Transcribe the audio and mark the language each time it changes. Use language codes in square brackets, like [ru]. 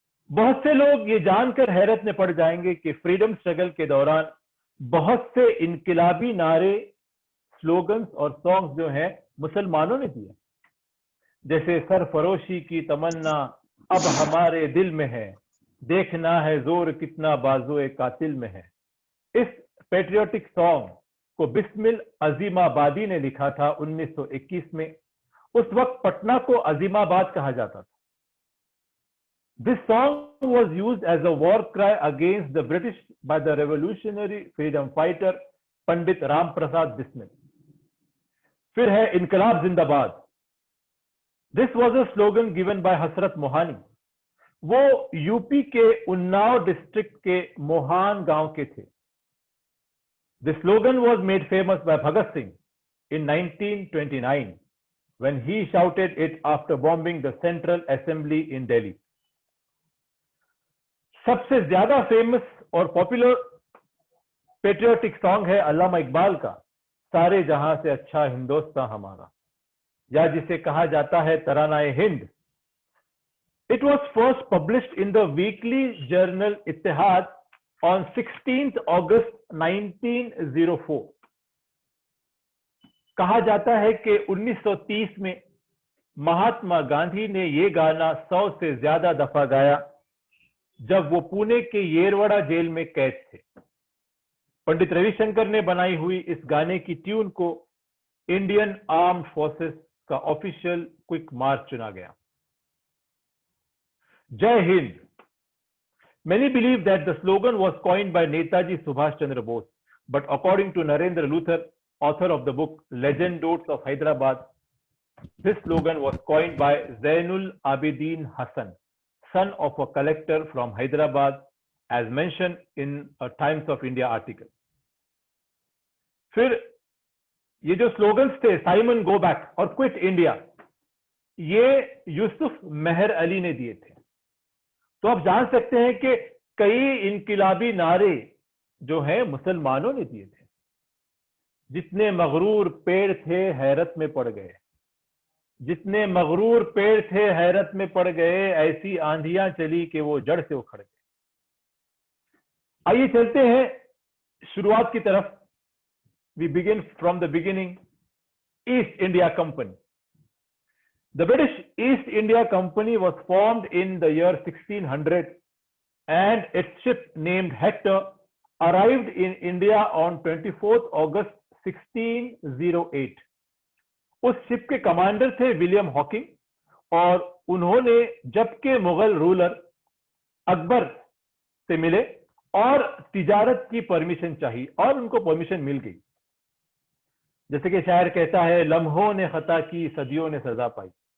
[hi] बहुत से लोग ये जानकर हैरत में पड़ जाएंगे कि फ्रीडम स्ट्रगल के दौरान बहुत से इनकलाबी नारे, स्लोगन्स और सॉन्ग्स जो हैं मुसलमानों ने दिए, जैसे सरफरोशी की तमन्ना अब हमारे दिल में है, देखना है जोर कितना बाजुए कातिल में है। इस पेट्रियोटिक सॉन्ग को बिस्मिल अजीमाबादी ने लिखा था 1921 में। उस वक्त पटना को अजीमाबाद कहा जाता था। [en] This song was used as a war cry against the British by the revolutionary freedom fighter Pandit Ram Prasad Bismil. [hi] फिर है इनकलाब जिंदाबाद। [en] This was a slogan given by Hasrat Mohani. [hi] वो यूपी के उन्नाव डिस्ट्रिक्ट के मोहान गांव के थे। [en] The slogan was made famous by Bhagat Singh in 1929 when he shouted it after bombing the Central Assembly in Delhi. [hi] सबसे ज्यादा फेमस और पॉपुलर पेट्रियोटिक सॉन्ग है अल्लामा इकबाल का सारे जहां से अच्छा हिंदुस्तान हमारा, या जिसे कहा जाता है तरानाए Hind. [en] It was first published in the weekly journal Ittihad on 16th August 1904. [hi] कहा जाता है कि 1930 में महात्मा गांधी ने ये गाना 100 से ज्यादा दफा गाया जब वो पुणे के येरवड़ा जेल में कैद थे. पंडित रविशंकर ने बनाई हुई इस गाने की ट्यून को इंडियन आर्म्ड फोर्सेस का ऑफिशियल क्विक मार्च चुना गया. Jai Hind. [en] Many believe that the slogan was coined by Netaji Subhash Chandra Bose, but according to Narendra Luthar, author of the book Legend Notes of Hyderabad, this slogan was coined by Zainul Abidin Hassan, son of a collector from Hyderabad, as mentioned in a Times of India article. [hi] फिर ये जो slogans थे Simon go back और quit India, ये यूसुफ मेहर अली ने दिए थे. तो आप जान सकते हैं कि कई इनकिलाबी नारे जो हैं मुसलमानों ने दिए थे. जितने मगरूर पेड़ थे हैरत में पड़ गए, जितने मगरूर पेड़ थे हैरत में पड़ गए, ऐसी आंधियां चली कि वो जड़ से उखड़ गए. आइए चलते हैं शुरुआत की तरफ. [en] We begin from the beginning. East India Company. The British East India Company was formed in the year 1600 and its ship named Hector arrived in India on 24th August 1608. [hi] उस शिप के कमांडर थे William Hawking और उन्होंने जबकि Mughal ruler Akbar से मिले और तिजारत की परमिशन चाहिए और उनको परमिशन मिल गई. जैसे कि शायर कहता है, लम्हों ने खता की सदियों ने सजा पाई.